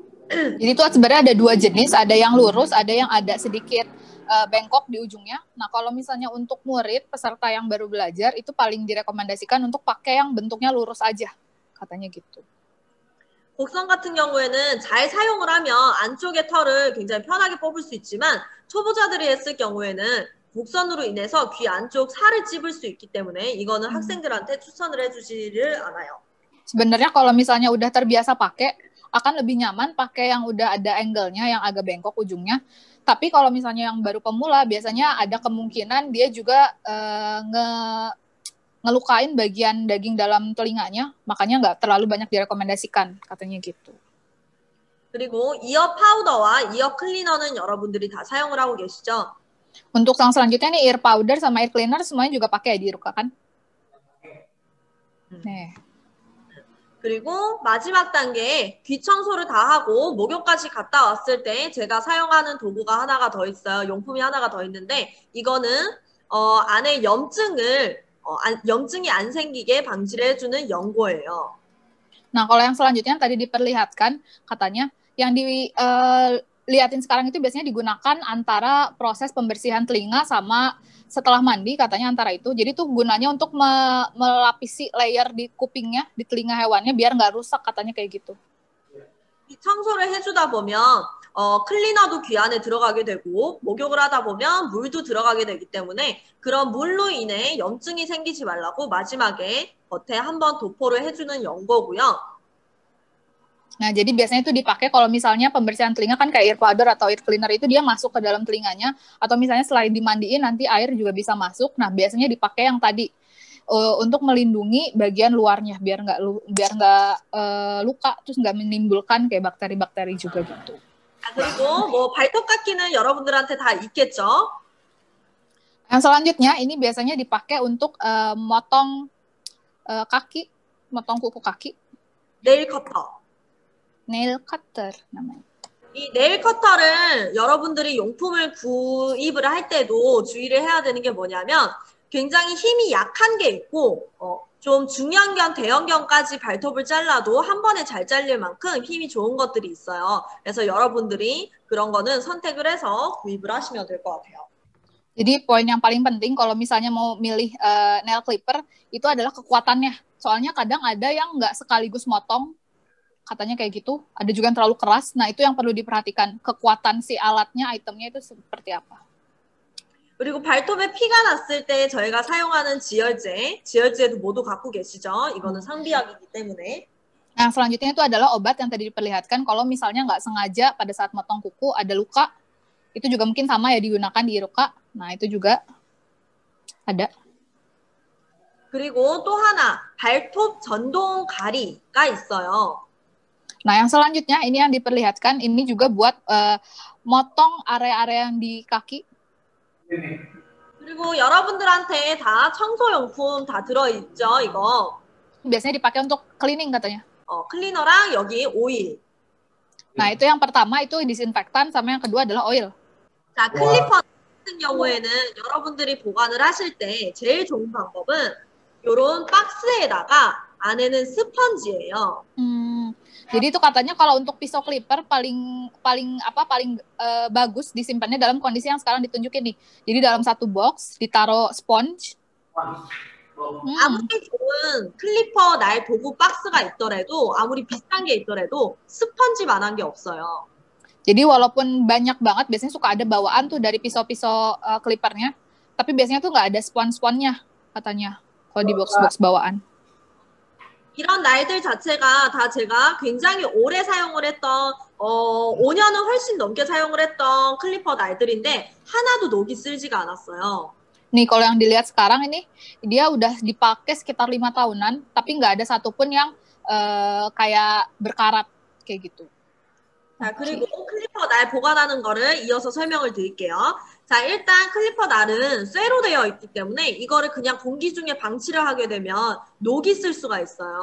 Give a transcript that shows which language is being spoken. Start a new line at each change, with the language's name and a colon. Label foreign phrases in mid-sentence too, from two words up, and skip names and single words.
Indonesian: Jadi itu sebenarnya ada dua jenis, ada yang lurus, ada yang ada sedikit bengkok di ujungnya. Nah, kalau misalnya untuk murid, peserta yang baru belajar, itu paling direkomendasikan untuk pakai yang bentuknya lurus aja, katanya gitu.
Korean: 곡선 같은 경우에는 잘 사용을 하면 안쪽의 털을 굉장히 편하게 뽑을 수 있지만 초보자들이 했을 경우에는 곡선으로 인해서 귀 an쪽 살을 찝을 수 있기 때문에 이거는 학생들한테 추천을 해주지를 않아요.
Indonesian: Sebenarnya kalau misalnya udah terbiasa pakai, akan lebih nyaman pakai yang udah ada angle-nya, yang agak bengkok ujungnya. Tapi kalau misalnya yang baru pemula, biasanya ada kemungkinan dia juga ngelukain bagian daging dalam telinganya, makanya nggak terlalu banyak direkomendasikan, katanya gitu.
Korean: 그리고 이어 파우더와 이어 클리너는 여러분들이 다 사용을 하고 계시죠?
Indonesian: Untuk yang selanjutnya nih,
English: ear powder
Indonesian: sama
English: ear cleaner
Indonesian: semuanya juga pakai ya di Iruka kan?
Korean: 네. 그리고 마지막 단계에 귀 청소를 다 하고 목욕까지 갔다 왔을 때 제가 사용하는 도구가 하나가 더 있어요. 용품이 하나가 더 있는데 이거는 안에 염증이 안 생기게 방지를 해주는 연고예요.
Indonesian: Nah, kalau yang selanjutnya tadi diperlihatkan, katanya yang dilihatin sekarang itu biasanya digunakan antara proses pembersihan telinga sama setelah mandi, katanya antara itu. Jadi tuh gunanya untuk melapisi layer di kupingnya, di telinga hewannya biar nggak rusak, katanya kayak gitu.
Korean: 이 청소를 해주다 보면 클리너도 귀 안에 들어가게 되고 목욕을 하다 보면 물도 들어가게 되기 때문에 그런 물로 인해 염증이 생기지 말라고 마지막에 겉에 한번 도포를 해주는 연고고요.
Indonesian: Nah, jadi biasanya itu dipakai kalau misalnya pembersihan telinga kan kayak
English: ear powder
Indonesian: atau
English: ear cleaner
Indonesian: itu dia masuk ke dalam telinganya, atau misalnya selain dimandiin nanti air juga bisa masuk. Nah, biasanya dipakai yang tadi untuk melindungi bagian luarnya biar nggak luka, terus nggak menimbulkan kayak bakteri-bakteri juga gitu.
Korean: 그리고 뭐 발톱깎이는 여러분들한테 다 있겠죠?
Indonesian: Yang selanjutnya ini biasanya dipakai untuk motong kaki, motong kuku kaki.
English: nail cutter. Nail cutter namanya.
Korean: 이 네일 커터를 여러분들이 용품을 구입을 할 때도 주의를 해야 되는 게 뭐냐면 굉장히 힘이 약한 게 있고 좀 중형견, 대형견까지 발톱을 잘라도 한 번에 잘 잘릴 만큼 힘이 좋은 것들이 있어요. 그래서 여러분들이 그런 거는 선택을 해서 구입을 하시면 될 것 같아요.
Indonesian: Jadi poin yang paling penting kalau misalnya mau milih
English: nail clipper
Indonesian: itu adalah kekuatannya. Soalnya kadang ada yang nggak sekaligus motong, katanya kayak gitu. Ada juga yang terlalu keras. Nah, itu yang perlu diperhatikan. Kekuatan si alatnya, itemnya itu seperti apa.
Korean: 그리고 발톱에 피가 났을 때 저희가 사용하는 지혈제도 모두 갖고 계시죠? 이거는 상비약이기 때문에.
Indonesian: Nah, selanjutnya itu adalah obat yang tadi diperlihatkan. Kalau misalnya nggak sengaja pada saat motong kuku ada luka, itu juga mungkin sama ya digunakan di Iruka. Nah, itu juga ada.
Korean: 그리고 또 하나, 발톱 전동 가리가 있어요.
Indonesian: Nah, yang selanjutnya ini yang diperlihatkan, ini juga buat motong area-area yang di kaki.
Korean: 그리고 여러분들한테 다 청소용품 다 들어있죠, 이거.
Indonesian: Biasanya dipakai untuk cleaning katanya.
Korean: 클리너랑 여기 오일.
Indonesian: Nah, itu yang pertama itu disinfektan, sama yang kedua adalah oil.
Korean: 자, 클리퍼 같은 경우에는 여러분들이 보관을 하실 때 제일 좋은 방법은 이런 박스에다가 안에는 스펀지예요.
Indonesian: Jadi itu katanya kalau untuk pisau clipper paling bagus disimpannya dalam kondisi yang sekarang ditunjukin nih. Jadi dalam satu box ditaruh sponge.
Korean: 아무리 좋은 클리퍼 날 도구 박스가 있더라도 아무리 비싼 게 있더라도 스펀지만한 게 없어요.
Indonesian: Jadi walaupun banyak banget biasanya suka ada bawaan tuh dari pisau-pisau clippernya, tapi biasanya tuh nggak ada spon-sponnya katanya kalau di box-box bawaan.
Korean: 이런 날들 자체가 다 제가 굉장히 오래 사용을 했던 5년은 훨씬 넘게 사용을 했던 클리퍼 날들인데 하나도 녹이 쓸지가 않았어요.
Indonesian: Nih kalau yang dilihat sekarang ini dia udah dipakai sekitar 5 tahunan tapi nggak ada satupun yang kayak berkarat kayak gitu.
Korean: 자, 그리고 클리퍼 날 보관하는 거를 이어서 설명을 드릴게요. 자, 일단 클리퍼 날은 쇠로 되어 있기 때문에 이거를 그냥 공기 중에 방치를 하게 되면 녹이 쓸 수가 있어요.